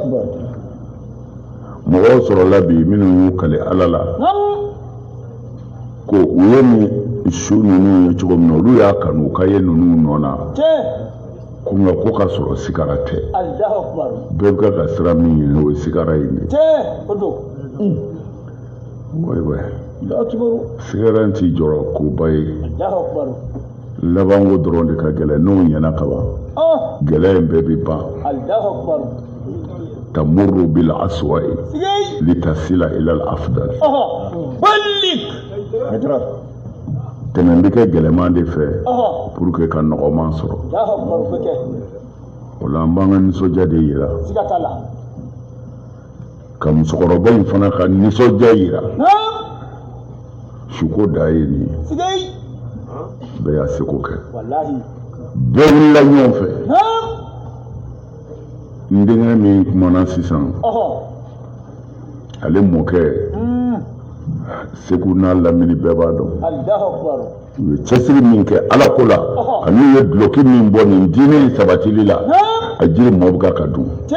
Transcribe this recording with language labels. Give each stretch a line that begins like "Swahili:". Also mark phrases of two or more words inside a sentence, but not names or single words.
Bambara: mɔgɔw sɔrɔla bi minnu y'u kale Ala la ko u ye ni su ninnu ye cogo min na olu y'a kanu ka ye ninnu nɔ na ko nka ko ka sɔrɔ sigara tɛ bɛɛ bɛ ka sira min ɲini o ye sigara in de sigara in t'i jɔrɔ koba ye laban ko dɔrɔn de ka gɛlɛn n'o ɲɛna kaban gɛlɛya in bɛɛ bɛ ban
Arabic: تمر بالأسوأ لتصل إلى الأفضل
Bambara: tɛmɛ bɛ kɛ gɛlɛman de fɛ
French: pour que
Bambara: ka nɔgɔman sɔrɔ o la an b'an ka nisɔndiya de yira ka musokɔrɔba in fana ka nisɔndiya yira suko da ye nin ye bɛɛ y'a seko kɛ bɛɛ wulila ɲɔgɔn fɛ n denkɛ min kumana sisan ale mɔkɛ segu n'a lamini bɛɛ b'a dɔn u ye cɛsiri min kɛ ala ko la ani ye duloki min bɔ nin diinɛ in sabatili la a jiri mɔw bɛ ka dun